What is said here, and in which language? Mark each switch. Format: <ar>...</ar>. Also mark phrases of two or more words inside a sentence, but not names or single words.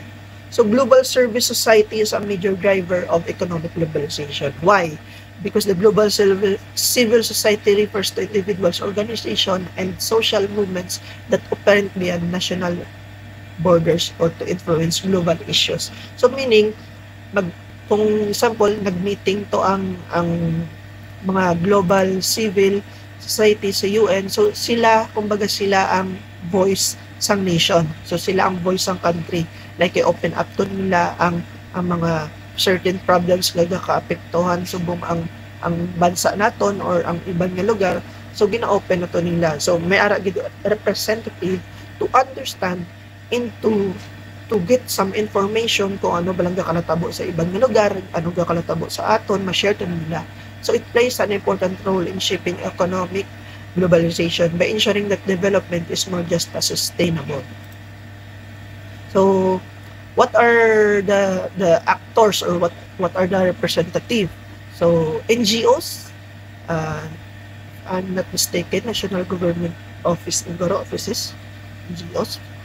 <en>So global service society is a major driver of economic globalization. Why? Because the global civil society refers to individuals, organizations, and social movements that operate beyond national borders or to influence global issues. So meaning,</en> <hil>kung example, nag-meeting to ang mga</hil> <en>global civil society</en> <hil>sa UN, so sila, kumbaga sila ang voice sang nation. So sila ang voice sang country. Like, i-open up to nila ang mga</hil> <en>certain problems</en> <hil>nga nakaapektuhan subong ang bansa naton or ang ibang nga lugar. So gina-open na to nila. So may ara gid representative</hil> <en>to understand into to get some information</en> <hil>kung ano ba lang kalatabo sa ibang lugar, ano ga kalatabo sa aton, ma-share to nila.</hil> <en>So it plays an important role in shaping economic globalization by ensuring that development is more just as sustainable. So what are the actors or what are the representative? So NGOs, I'm not mistaken, National Government Offices, NGOs.</en>